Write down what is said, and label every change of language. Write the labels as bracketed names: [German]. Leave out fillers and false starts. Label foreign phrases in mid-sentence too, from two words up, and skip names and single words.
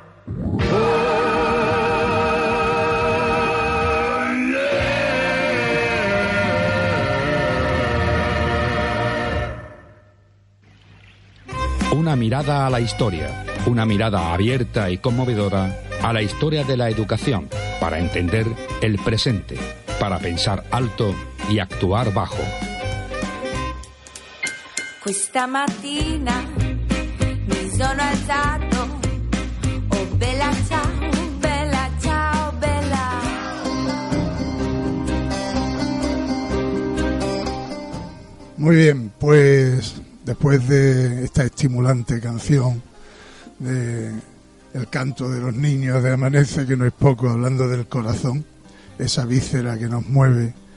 [Spanish] Una mirada a la historia, una mirada abierta y conmovedora a la historia de la educación, para entender el presente, para pensar alto y actuar bajo. [Italian] Questa mattina mi sono alzato, oh bella ciao, bella ciao, bella. [Spanish] Muy bien, pues después de esta estimulante canción de El canto de los niños de Amanece, que no es poco, hablando del corazón, esa víscera que nos mueve